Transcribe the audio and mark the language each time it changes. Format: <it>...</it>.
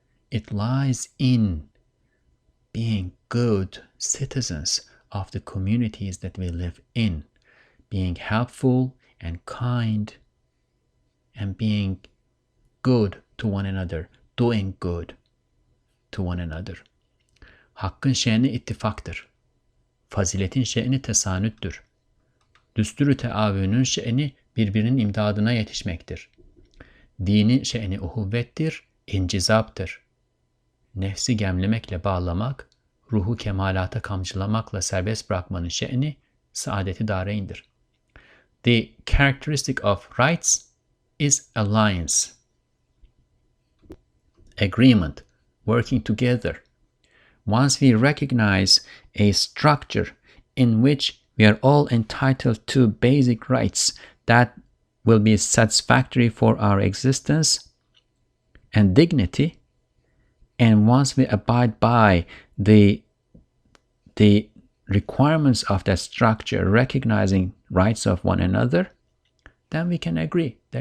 <en>It lies in being good citizens of the communities that we live in, being helpful and kind, and being good to one another, doing good to one another.</en> <tr>Hakkın şe'ni ittifaktır. Faziletin şe'ni tesanüttür. Düsturu teavünün şe'ni birbirinin imdadına yetişmektir. Dinin şe'ni uhuvvettir, incizaptır. nefsi gemlemekle bağlamak, ruhu kemalata kamçılamakla serbest bırakmanın şe'ni saadeti dareyndir.</tr> <en>The characteristic of rights is alliance, agreement, working together. Once we recognize a structure in which we are all entitled to basic rights that will be satisfactory for our existence and dignity, and once we abide by the requirements of that structure, recognizing rights of one another, then we can agree.</en>